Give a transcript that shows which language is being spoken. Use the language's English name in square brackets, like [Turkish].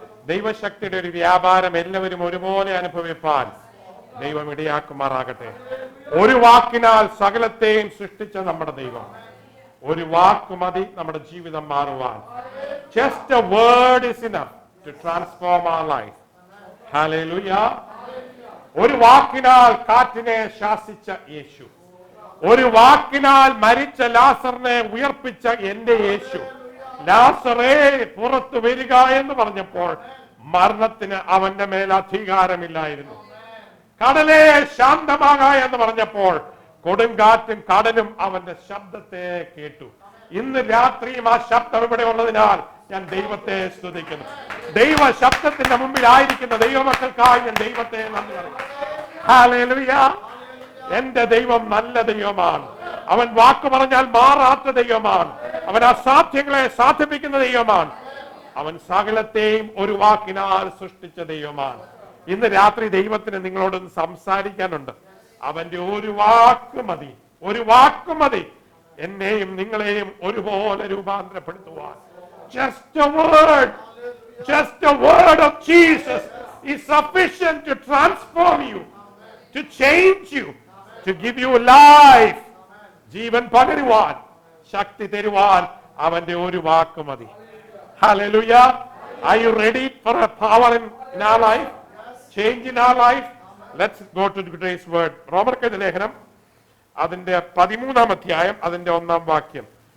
[Malayalam] ദൈവശക്തിയുടെ ഒരു വ്യാപാരം എല്ലാവരും ഒരുപോലെ അനുഭവിപ്പാൻ ദൈവം ഇടയാക്കുമാറാകട്ടെ. ഒരു വാക്കിനാൽ സകലത്തെയും സൃഷ്ടിച്ച നമ്മുടെ ദൈവം, ഒരു വാക്ക് മതി നമ്മുടെ ജീവിതം മാറുവാൻ. [English] Just a word is enough to transform our life. Hallelujah. [Malayalam] ഒരു വാക്കിനാൽ കാറ്റിനെ ശാസിച്ച യേശു, ഒരു വാക്കിനാൽ മരിച്ച ലാസറിനെ ഉയർപ്പിച്ച എന്റെ യേശു, ലാസറേ പുറത്തു വരിക എന്ന് പറഞ്ഞപ്പോൾ മരണത്തിന് അവന്റെ മേൽ അധികാരമില്ലായിരുന്നു. കടലേ ശാന്തമാക എന്ന് പറഞ്ഞപ്പോൾ കൊടുങ്കാറ്റും കടലും അവന്റെ ശബ്ദത്തെ കേട്ടു. ഇന്ന് രാത്രിയും ആ ശബ്ദം ഇവിടെ ഉള്ളതിനാൽ ഞാൻ ദൈവത്തെ സ്തുതിക്കുന്നു. ദൈവ ശബ്ദത്തിന്റെ മുമ്പിലായിരിക്കുന്ന ദൈവമക്കൾക്കായി ഞാൻ ദൈവത്തെ നന്ദി പറയുന്നു. ഹല്ലേലൂയ. എന്റെ ദൈവം നല്ല ദൈവമാണ്. അവൻ വാക്ക് പറഞ്ഞാൽ മാറാത്ത ദൈവമാണ്. അവൻ അസാധ്യങ്ങളെ സാധിപ്പിക്കുന്ന ദൈവമാണ്. അവൻ സകലത്തെയും ഒരു വാക്കിനാൽ സൃഷ്ടിച്ച ദൈവമാണ്. ഇന്ന് രാത്രി ദൈവത്തിന് നിങ്ങളോടൊന്ന് സംസാരിക്കാനുണ്ട്. അവന്റെ ഒരു വാക്ക് മതി, ഒരു വാക്ക് മതി എന്നെയും നിങ്ങളെയും ഒരുപോലെ രൂപാന്തരപ്പെടുത്തുവാൻ. [English] Just a word, just a word of Jesus is sufficient to transform you, to change you, to give you life. [Malayalam] ജീവൻ പകരുവാൻ, ശക്തി തരുവാൻ അവന്റെ ഒരു വാക്ക് മതി. [English] Hallelujah. Are you ready for a power in our life? Change in our life? Let's go to today's word. [Malayalam] റോമർക്കെഴുതിയ ലേഖനം അതിന്റെ 13-ാം അധ്യായം അതിന്റെ 1-ാം വാക്യം.